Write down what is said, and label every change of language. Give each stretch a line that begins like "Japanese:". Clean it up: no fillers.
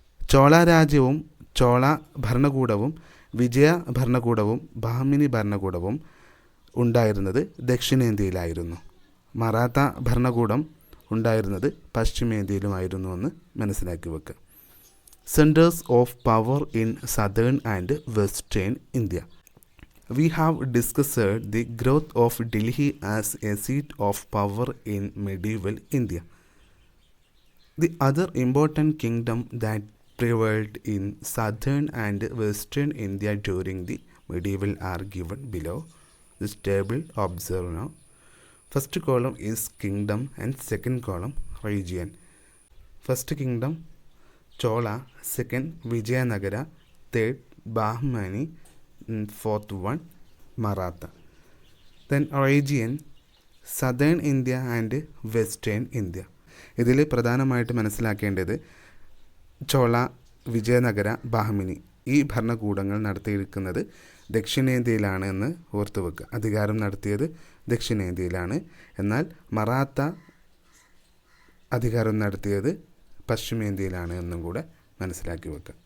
Malayalam: ചോള രാജ്യവും ചോള ഭരണകൂടവും വിജയ ഭരണകൂടവും ബാഹ്മിനി ഭരണകൂടവും ഉണ്ടായിരുന്നത് ദക്ഷിണേന്ത്യയിലായിരുന്നു. മറാത്ത ഭരണകൂടം ഉണ്ടായിരുന്നത് പശ്ചിമേന്ത്യയിലുമായിരുന്നു എന്ന് മനസ്സിലാക്കി വെക്കുക.
English: Centres of power in southern and western India. We have discussed the growth of Delhi as a seat of power in medieval India. The other important kingdom that prevailed in southern and western India during the medieval are given below. This table observe now. First column is kingdom and second column region. First kingdom Chola, second Vijayanagara, third Bahmani, fourth one Maratha. Then region southern India and western India.
Malayalam: ഇതിൽ പ്രധാനമായിട്ട് മനസ്സിലാക്കേണ്ടത് ചോള, വിജയനഗര, ബാഹ്മിനി ഈ ഭരണകൂടങ്ങൾ നടത്തിയിരിക്കുന്നത് ദക്ഷിണേന്ത്യയിലാണ് എന്ന് ഓർത്തു വെക്കുക. അധികാരം നടത്തിയത് ദക്ഷിണേന്ത്യയിലാണ്. എന്നാൽ മറാത്ത അധികാരം നടത്തിയത് പശ്ചിമേന്ത്യയിലാണ് എന്നും കൂടെ മനസ്സിലാക്കി വെക്കുക.